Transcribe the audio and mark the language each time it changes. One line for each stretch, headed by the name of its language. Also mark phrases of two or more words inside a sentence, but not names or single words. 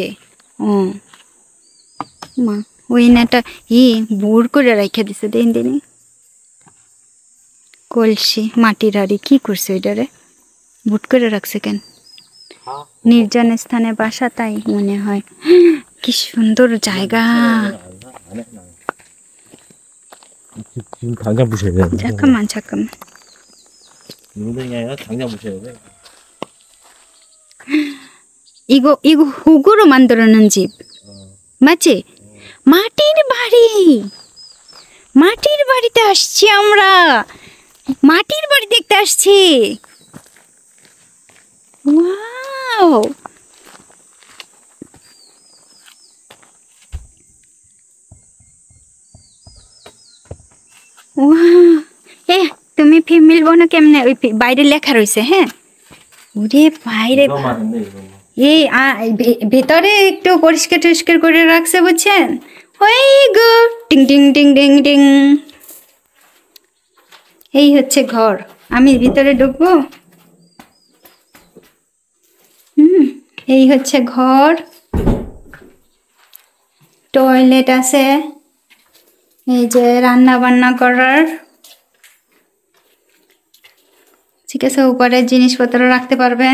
Bangla: ও মা ওই নাটা বুড় করে রেখে দিছে দিন দিনে। কলসি মাটির হাড়ি কি করছে ওইটারে বুট করে রাখছে কেন? নির্জন স্থানে বাসা, তাই মনে হয়। কি সুন্দর জায়গা।
Korean: 지금 당장 부셔야 돼. 잠깐만 잠깐만. 농등이 아니라 당장 부셔야 돼. 이거 흙으로 만들어놓은 집 맞지?
Bangla: মাটির বাড়ি, মাটির বাড়িতে আসছি আমরা, মাটির বাড়ি দেখতে আসছি। ওয়াও, এ তুমি ফিমেল বোন কেমনে? ওই বাইরে লেখা রয়েছে। হ্যাঁ ওরে বাইরে
Korean: 이거 많은데 이거.
Bangla: এই ভেতরে একটু পরিষ্কার টরিষ্কার করে রাখছে বুঝছেন। ওই গো টিং টিং টিং টিং টিং, এই হচ্ছে ঘর। আমি ভিতরে ঢুকবো। এই হচ্ছে ঘর, টয়লেট আছে, এই যে রান্না বান্না করার, ঠিক আছে, উপরে জিনিসপত্র রাখতে পারবেন।